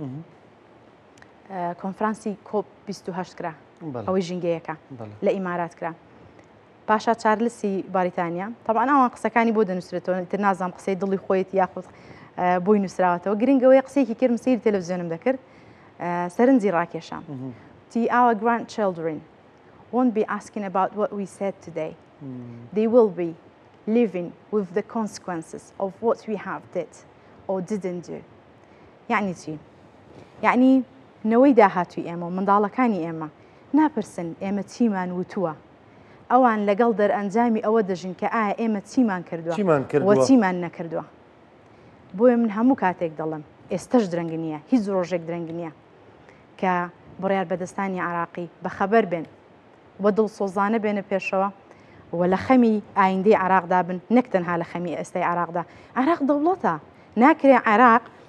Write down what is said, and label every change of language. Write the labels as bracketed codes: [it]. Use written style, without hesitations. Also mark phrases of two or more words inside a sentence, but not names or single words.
[ckb] کۆنفرانسی کۆپ 28 کرا ئەوەی ژینگەیەەکە لە ئیمارات کرا پاشا چارلسی باریتانیا طبعا ئەوان قسەکانی بۆ دەنووسێتەوە تر نازام قسەی دڵی خۆیت یاخود بۆی نووسراوەتەوە گرنگەوەی قسەیەکی کرد سەیری تەلەڤیزیۆنم دەکرد سەرنجی ڕاکێشام [en] our grandchildren won't be asking about what we said today. They will be living with the consequences of what we have did or didn't do. [ckb] يعني چی؟ يعني نەوەی داهاتووی ئێمە و منداڵەکانی ئێمە ناپرسن ئێمە چیمان وتووە ئەوان لەگەڵ دەرئەنجامی ئەوە دەژین کە ئایا ئێمە چیمان کردووە و چیمان نەکردووە بۆیە من هەموو کاتێک دەڵم ئێستش درەنگ نییە هیچ ڕۆژێک درەنگ نییە کە بڕیار بەدەستانی عراقی بەخەبەر بێن وە دڵسۆزانە بێنە پێشەوە و لە خەمی ئایندەی عراقدا بن نەک تەنها لە خەمی ئێستای عراقدا عراق دەوڵەتە ناکرێ عراق